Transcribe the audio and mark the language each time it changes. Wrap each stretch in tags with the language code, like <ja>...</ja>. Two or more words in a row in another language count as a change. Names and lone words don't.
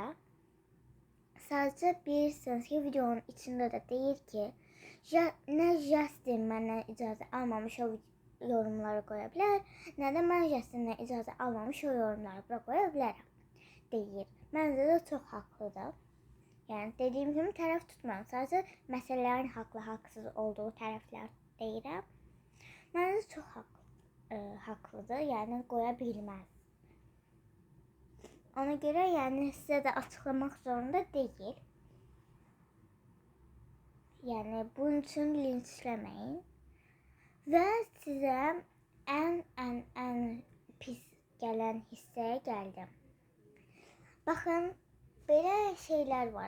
<az>Sadəcə bilirsiniz ki videonun içində də deyir ki ne Justin məndən icazə almamış o yorumları qoya bilər, nə də mən Justin'dən icazə almamış o yorumları bura qoya bilərəm deyir. Məncə də çox haqlıdır. Yəni dediyim kimi tərəf tutmam. Sadəcə məsələlərin haqlı, haqsız olduğu tərəflər deyirəm. Məncə çox haqlıdır. Yəni qoya bilməz.</az> <tr>Ona göre yani size de açıklamak zorunda değil. Yani bunun için linçlemeyin. Ve size en pis gelen hisseye geldim. Bakın böyle şeyler var.</tr>